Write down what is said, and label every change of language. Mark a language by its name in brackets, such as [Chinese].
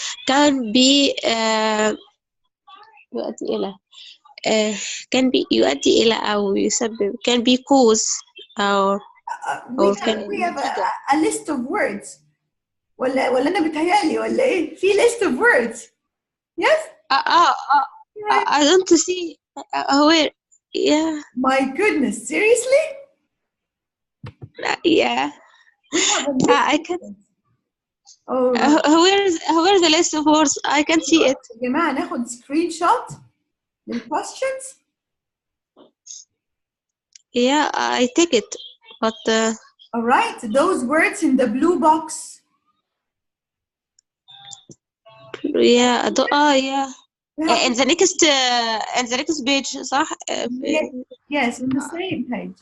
[Arabic] can be يؤدي إلى can be يؤدي إلى أو يسبب [English] can be cause [Arabic] أو [English] we have a list of words. [Arabic] ولا أنا بتهيألي ولا إيه؟ في [English] list of words. Yes? I don't see where. Yeah. My goodness, seriously? Yeah. I can. Oh, where's the list of words? I can see it. [Arabic] يا جماعة ناخد screenshot للquestions. [English] Yeah, I take it, but. All right, those words in the blue box. Yeah. Yeah. In the next page, صح? Yes, in the same page.